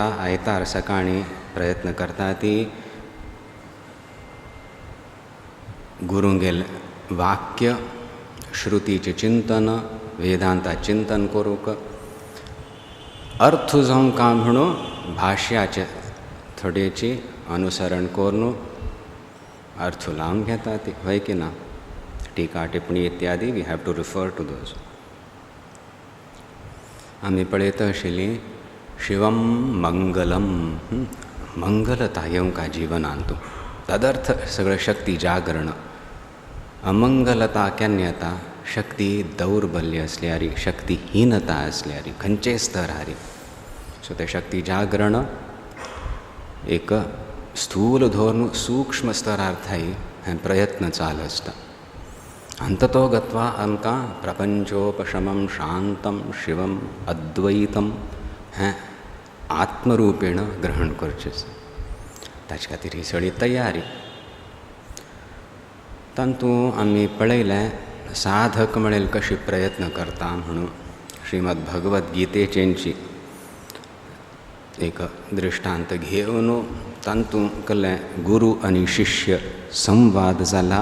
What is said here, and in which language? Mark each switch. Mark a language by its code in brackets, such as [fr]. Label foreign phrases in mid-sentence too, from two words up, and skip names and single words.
[kok] आयतार सकाळी प्रयत्न करता ती गुरुंगेल वाक्य श्रुतीचे चिंतन, वेदांता चिंतन करूक, अर्थ जावं काम म्हणून भाष्याचे थोडेची अनुसरण करून अर्थ लावन घेता ती. वय की ना? [en] टीका टिप्पणी इत्यादी we have to refer to those. [kok] आमी पळयता आशिल्लीं शिवम मंगलम, मंगलता येवंका जिवनांतू. तदर्थ सगळें शक्ती जागरण. अमंगलता केन्ना येता? शक्ती दौर्बल्य असल्यारी, शक्तीहीनता असल्यारी, खंयचे स्तर हारी. सो ते शक्ती जागरण एक स्थूल धोरण सूक्ष्म स्तरार्थाई हे प्रयत्न चालू आसता. अंततो गत्वा आमकां [sa] प्रपंचोपशमं शांतं शिवम अद्वैतं [kok] हें आत्मरूपेण ग्रहण करचें. ताचे खातीर ही सगळी तयारी. तातूंत आमी पळयलें साधक म्हणेल कशी प्रयत्न करता म्हणून श्रीमद भगवत गीतेचेंची एक दृश्टांत घेवन तातूंत कल्लें गुरू आनी शिष्य संवाद जाला.